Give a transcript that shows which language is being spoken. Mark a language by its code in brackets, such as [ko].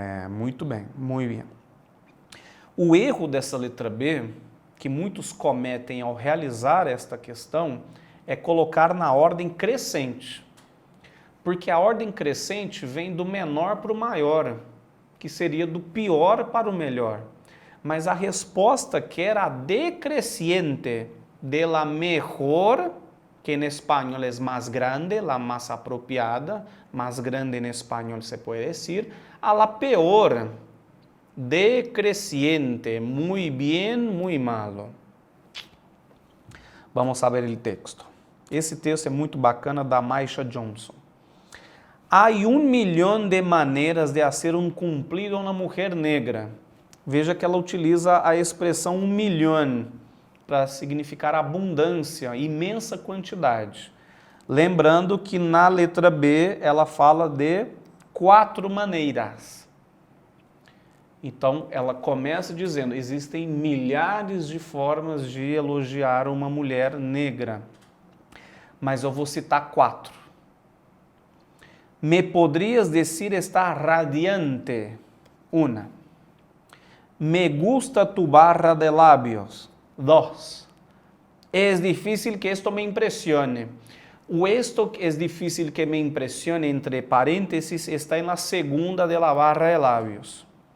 [pt] Muito bem, muito bem. O erro dessa letra B, que muitos cometem ao realizar esta questão, é colocar na ordem crescente. Porque a ordem crescente vem do menor para o maior, que seria do pior para o melhor. Mas a resposta quer a [es] decreciente, de la mejor, que en español es más grande, la más apropiada, más grande en español se puede decir, a la peor, decreciente, muy bien, muy malo. Vamos a ver el texto. [pt] Esse texto é muito bacana, da Maisha Johnson. Há 1 milhão de maneiras de [es] hacer um cumplido [pt] a uma mulher negra. Veja que ela utiliza a expressão 1 milhão para significar abundância, imensa quantidade. Lembrando que na letra B ela fala de 4 maneiras. Então ela começa dizendo, existem milhares de formas de elogiar uma mulher negra, mas eu vou citar 4. [es] Me podrías decir está radiante, 1. Me gusta tu barra de labios. 2. Es difícil que esto me impresione. O esto es difícil que me impresione, entre paréntesis, está en la segunda de la barra de labios.